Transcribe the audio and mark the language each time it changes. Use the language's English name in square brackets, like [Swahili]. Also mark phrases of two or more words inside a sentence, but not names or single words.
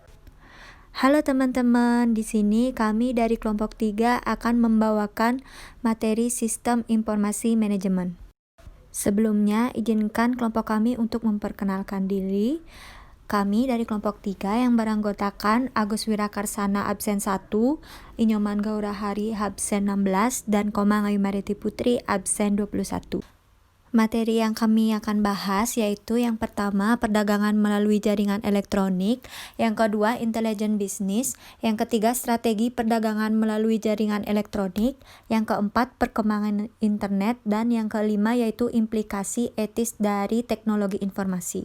[Indonesian] Halo teman-teman, di sini kami dari kelompok 3 akan membawakan materi Sistem Informasi Manajemen. Sebelumnya, izinkan kelompok kami untuk memperkenalkan diri. Kami dari kelompok 3 yang beranggotakan Agus Wirakarsana absen 1, Inyoman Gaurahari absen 16, dan Komang Ayumariti Putri absen 21. Materi yang kami akan bahas yaitu yang pertama perdagangan melalui jaringan elektronik, yang kedua intelijen bisnis, yang ketiga strategi perdagangan melalui jaringan elektronik, yang keempat perkembangan internet, dan yang kelima yaitu implikasi etis dari teknologi informasi.